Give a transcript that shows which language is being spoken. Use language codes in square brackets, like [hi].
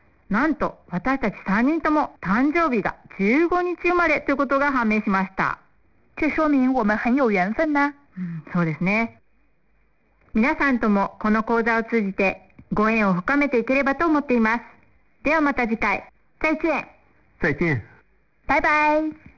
[ja] なんと私たち3人とも誕生日が15日生まれということが判明しました。 [zh] 这说明我们很有缘分呢。 [ja] そうですね。皆さんともこの講座を通じてご縁を深めていければと思っています。ではまた次回。 [zh] 再见。再见。 [ja] バイバイ。